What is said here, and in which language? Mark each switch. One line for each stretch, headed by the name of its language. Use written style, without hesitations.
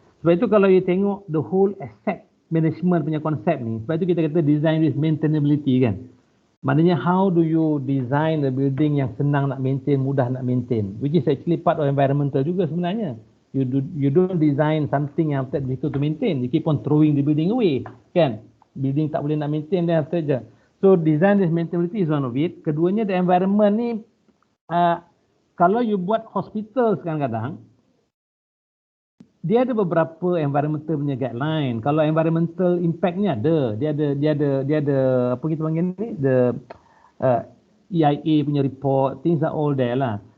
Malay: Sebab itu kalau you tengok
English: the whole asset management
Malay: punya konsep ni, sebab itu kita kata
English: design with maintainability
Malay: kan. Maknanya
English: how do you design the building
Malay: yang senang nak maintain, mudah nak maintain,
English: which is actually part of environmental
Malay: juga sebenarnya.
English: You don't design something
Malay: yang tak
English: difficult to maintain. You keep on throwing the building away kan.
Malay: Building tak boleh nak maintain dan after je.
English: So design with maintainability is one of it.
Malay: Keduanya
English: the environment
Malay: ni, kalau you buat hospital kadang-kadang, dia ada beberapa environmental punya guideline. Kalau environmental impact ni ada, dia ada apa kita panggil ni, the EIA punya report,
English: things are all there
Malay: lah.